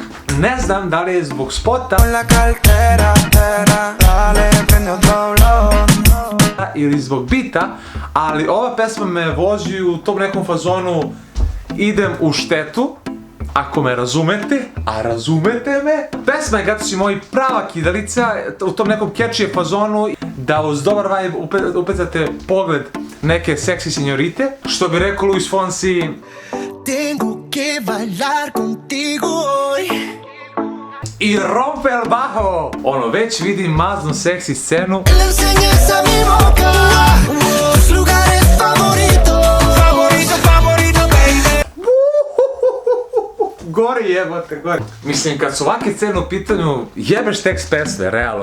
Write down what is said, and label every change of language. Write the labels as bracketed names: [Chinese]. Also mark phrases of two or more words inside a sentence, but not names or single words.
[Serbian] Ne znam da li je zbog spota ili zbog bita, ali ova pesma me vozi u tom nekom fazonu idem u štetu, ako me razumete, a razumete me. Pesma je, gato si moji, prava kidalica u tom nekom catchy fazonu da uz dobar vibe upecate pogled neke seksi senjorite, što bi rekao Luis Fonsi, [Spanish] tengo que bailar contigo hoy. I rompe el bajo. [Serbian] Ono, već vidim maznu seksi scenu. Gori jebote, gori. Mislim, kad su ovake scene u pitanju, jebeš tekst pesme, realno.